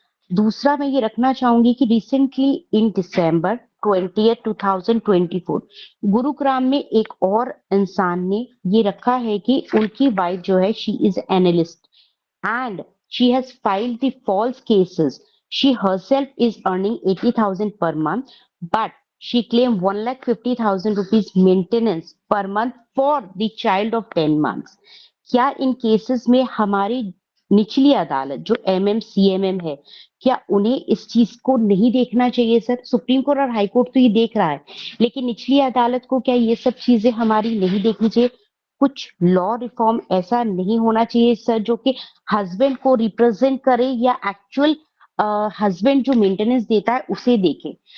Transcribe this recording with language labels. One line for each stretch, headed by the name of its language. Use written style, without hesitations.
Hindi: दूसरा मैं ये रखना चाहूंगी कि रिसेंटली इन दिसंबर 20, 2024 गुरुग्राम में एक और इंसान ने ये रखा है कि उनकी वाइफ जो है
English: She is analyst and she has filed the false cases. She herself is earning 80,000 per month, but she claimed 1,50,000 rupees maintenance per month for the child of 10 months.
Hindi: क्या इन केसेस में हमारी निचली अदालत जो सीएमएम है, क्या उन्हें इस चीज को नहीं देखना चाहिए सर। सुप्रीम कोर्ट और हाई कोर्ट तो ये देख रहा है, लेकिन निचली अदालत को क्या ये सब चीजें हमारी नहीं देखनी चाहिए। कुछ लॉ रिफॉर्म ऐसा नहीं होना चाहिए सर जो कि हस्बैंड को रिप्रेजेंट करे या एक्चुअल हस्बैंड जो मेंटेनेंस देता है उसे देखे।